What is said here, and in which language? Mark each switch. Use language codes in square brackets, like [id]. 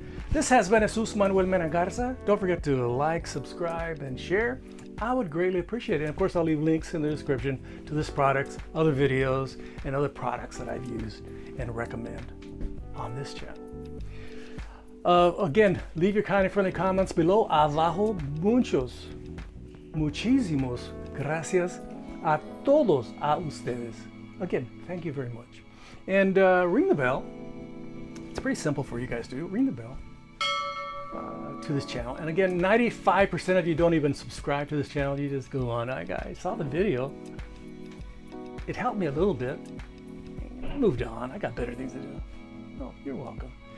[en] This has been Jesus Manuel Mena Garza. Don't forget to like, subscribe, and share. I would greatly appreciate it. And of course, I'll leave links in the description to this product, other videos, and other products that I've used and recommend on this channel. Again, leave your kind and friendly comments below. [es] Abajo, muchísimos gracias a todos a ustedes. [en] Again, thank you very much. And ring the bell. It's pretty simple for you guys to do. Ring the bell to this channel. And again, 95% of you don't even subscribe to this channel. You just go on. I saw the video. It helped me a little bit. I moved on. I got better things to do. Oh, you're welcome.